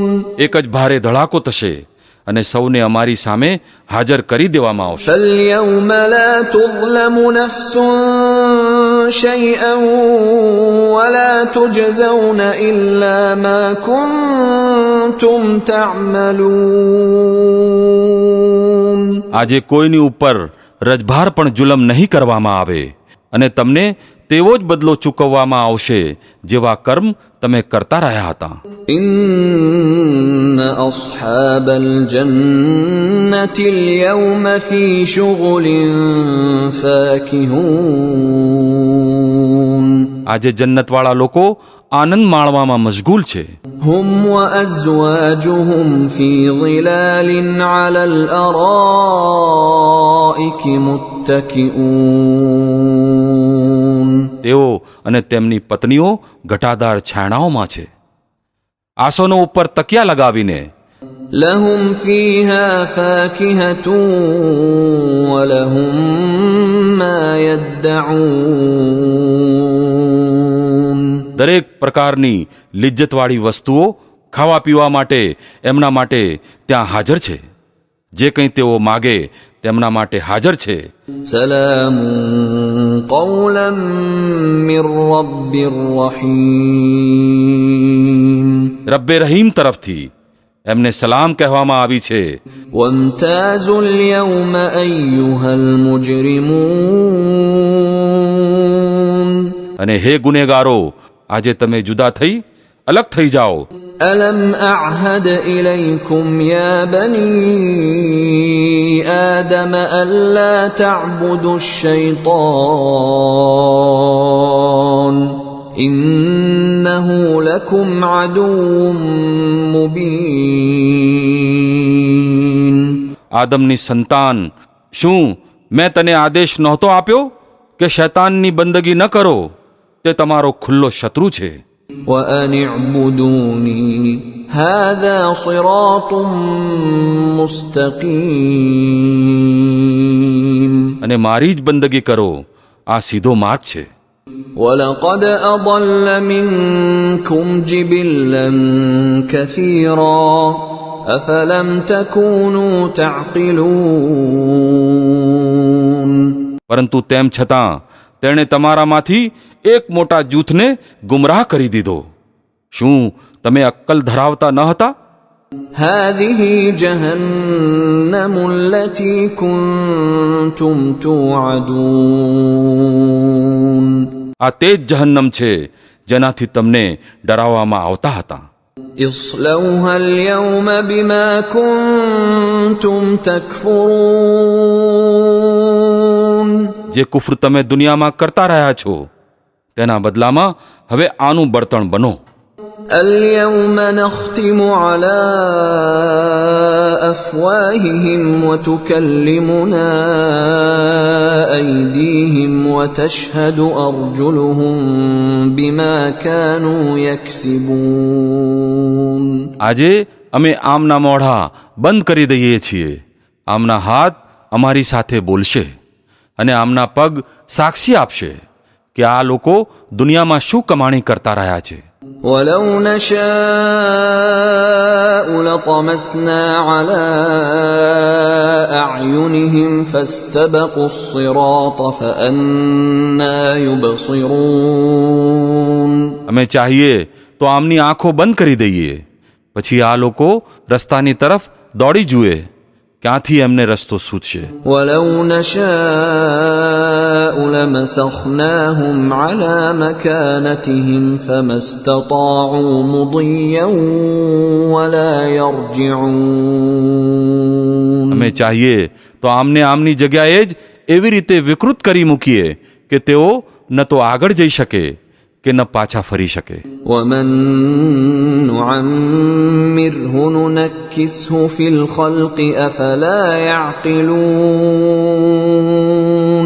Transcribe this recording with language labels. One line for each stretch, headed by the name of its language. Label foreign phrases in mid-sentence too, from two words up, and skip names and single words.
Gujarati: એક જ ભારે ધડાકો થશે અને સૌને અમારી સામે હાજર કરી દેવામાં આવશે.
Arabic: فَالْيَوْمَ لَا تُظْلَمُ نَفْسٌ شَيْئًا وَلَا تُجْزَوْنَ إِلَّا مَا كُنتُمْ تَعْمَلُونَ.
Gujarati: આજે કોઈની ઉપર રજભાર પણ જુલમ નહીં કરવામાં આવે અને તમને તેવો જ બદલો ચૂકવવામાં આવશે જેવા કર્મ તમે કરતા રહ્યા હતા.
Arabic: إِنَّ أَصْحَابَ الْجَنَّةِ الْيَوْمَ فِي شُغُلٍ فَاكِهُونَ.
Gujarati: આજે જન્નતવાળા લોકો આનંદ માણવામાં મશગુલ છે.
Arabic: هم وأزواجهم في ظلال على الأرائك متكئون.
Gujarati: તેઓ અને તેમની પત્નીઓ ઘટાદાર છાયણાઓમાં છે, આસનો ઉપર તકિયા લગાવીને.
Arabic: لهم فيها فاكهة ولهم ما يدعون.
Gujarati: દરેક પ્રકારની લિજ્જતવાળી વસ્તુઓ ખાવા પીવા માટે એમના માટે ત્યાં હાજર છે. જે કંઈ તેઓ માગે તેમના માટે હાજર છે.
Arabic: سلام قولا من رب رحيم.
Gujarati: રબ્બે રહીમ તરફથી એમને સલામ કહેવામાં આવી છે.
Arabic: وامتازوا اليوم أيها المجرمون.
Gujarati: અને હે ગુનેગારો, આજે તમે જુદા થઈ અલગ થઈ જાઓ.
Arabic: ألم أعهد إليكم يا بني آدم ألا تعبدوا الشيطان إنه لكم عدو مبين.
Gujarati: આદમની સંતાન, શું મેં તને આદેશ નહોતો આપ્યો કે શૈતાનની બંદગી ન કરો? તે તમારો ખુલ્લો શત્રુ છે.
Arabic: وأن اعبدوني هذا صراط مستقيم.
Gujarati: અને મારી જ બંદગી કરો, આ સીધો માર્ગ છે.
Arabic: ولقد أضل منكم جبلا كثيرا أفلم تكونوا تعقلون.
Gujarati: પરંતુ તેમ છતાં તેણે તમારામાંથી એક મોટા જૂથને ગુમરાહ કરી દીધો. શું તમે અક્કલ ધરાવતા ન હતા?
Arabic: هذه جهنم التي كنتم توعدون.
Gujarati: આ તે જ જહન્નમ છે જેનાથી તમને ડરાવવામાં આવતા હતા.
Arabic: اصلوها اليوم بما كنتم تكفرون.
Gujarati: જે કુફર તમે દુનિયામાં કરતા રહ્યા છો તેના બદલામાં હવે આનું બળતણ બનો.
Arabic: اليوم نختم على أفواههم وتكلمنا أيديهم وتشهد أرجلهم بما كانوا يكسبون.
Gujarati: આજે અમે આમના મોઢા બંધ કરી દઈએ છીએ, આમના હાથ અમારી સાથે બોલશે અને આમના પગ સાક્ષી આપશે કે આ લોકો દુનિયામાં શું કમાણી કરતા રહ્યા છે.
Arabic: ولو نشاء لطمسنا على أعينهم فاستبقوا الصراط فأنى يبصرون.
Gujarati: અમે ચાહીએ તો આમની આંખો બંધ કરી દઈએ, પછી આ લોકો રસ્તાની તરફ દોડી જુએ, ક્યાંથી એમને રસ્તો સૂચશે.
Arabic: ولو نشاء لمسخناهم على مكانتهم فما استطاعوا مضيا ولا يرجعون.
Gujarati: અમે ચાહીએ તો આમને આમની જગ્યાએ જ એવી રીતે વિકૃત કરી મૂકીએ કે તેઓ ન તો આગળ જઈ શકે કે ન પાછા ફરી શકે.
Arabic: ومن نعمره ننكسه في الخلق أفلا يعقلون.